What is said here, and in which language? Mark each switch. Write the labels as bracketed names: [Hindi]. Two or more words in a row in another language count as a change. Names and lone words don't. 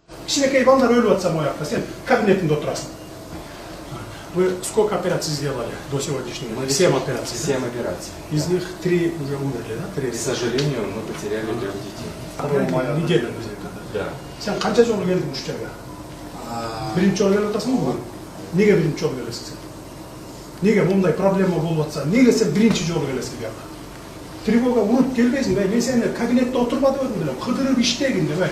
[Kyrgyz] Кичинекей балдар өлүп атса моякта сен кабинетинде отурасың. [Russian] Вы сколько операций сделали до сегодняшнего? 7 операций. 7 операций. Из них 3 уже умерли, да? 3. К сожалению, мы потеряли 3 детей. Неделя. Да. [Kyrgyz] Сен канча жолу келдиң ушул жерге? Биринчи жолу келип атасыңбы бугун? Неге биринчи жолу келесиң сен? Неге мындай проблема болуп атса, неге сен биринчи жолу келесиң бияка? Трибога уруп келбейсиң, мен сени кабинетте отурма деп элем, кыдырып иштегин деп.